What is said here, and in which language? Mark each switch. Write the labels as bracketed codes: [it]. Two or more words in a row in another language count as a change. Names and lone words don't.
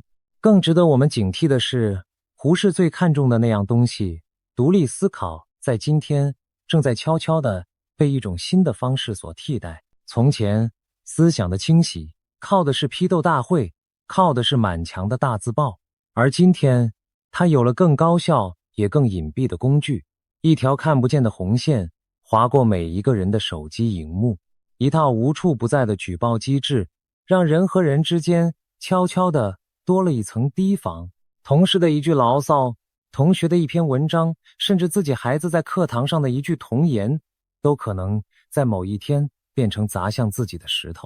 [zh] 更值得我們警惕的是，胡適最看重的那樣東西——獨立思考，在今天正在悄悄地被一種新的方式所替代。從前，思想的清洗靠的是批鬥大會，靠的是滿牆的大字報，而今天，它有了更高效也更隱蔽的工具，一條看不見的紅線劃過每一個人的手機熒幕，一套無處不在的舉報機制，讓人和人之間悄悄地多了一層提防。同事的一句牢騷，同學的一篇文章，甚至自己孩子在課堂上的一句童言，都可能在某一天变成砸向自己的石頭。